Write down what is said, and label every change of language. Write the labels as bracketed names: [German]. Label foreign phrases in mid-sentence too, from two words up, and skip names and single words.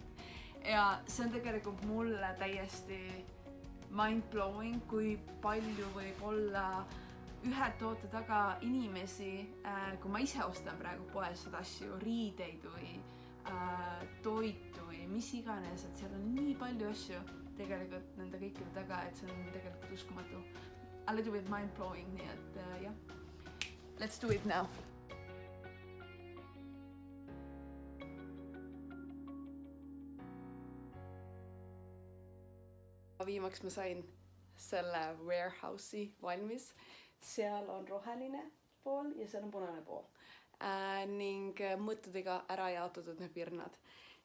[Estonian] Ja see on tegelikult mulle täiesti mind-blowing, kui palju võib olla ühe toote taga inimesi, kui ma ise ostan praegu poes seda asju, riideid või toitu või mis iganes, et seal on nii palju asju tegelikult nende kõikide taga, et see on tegelikult uskumatu. [English] A little bit mind-blowing, [Estonian] nii et jah. [English] Let's do it now. [Estonian] Viimaks ma sain selle warehouse'i valmis. Seal on roheline pool ja seal on punane pool ning mõõtudega ära jaotatud need virnad.